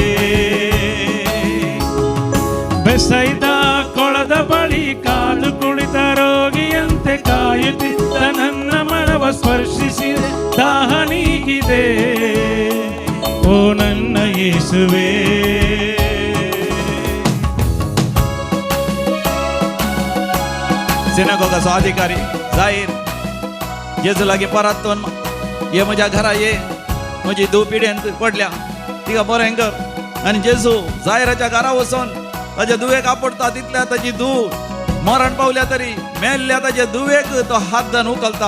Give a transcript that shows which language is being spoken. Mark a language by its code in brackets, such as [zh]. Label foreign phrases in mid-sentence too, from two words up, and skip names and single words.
[kn] ಬೆಸೈದ ಕೊಳದ ಬಳಿ ಕಾದು ಕುಳಿತ ರೋಗಿಯಂತೆ ಕಾಯುತ್ತಿದ್ದ ನನ್ನ ಮನವ ಸ್ಪರ್ಶಿಸಿದೆ, ದಾಹ ನೀಗಿದೆ ಓ ನನ್ನ ಯೇಸುವೆ. [kok] सिनागोगाचो अधिकारी जाहीर जेजू लागीं परतून ये म्हज्या घरा ये, म्हजी धूव पिड्यांत पडल्या तिका बरें कर. आनी जेजू जायराच्या घरा वचून ताचे धुवेक आपडटा, तितल्या ताची धूव मरण पावल्या तरी मेल्ल्या ताचे धुवेक तो हात धरून उखलता.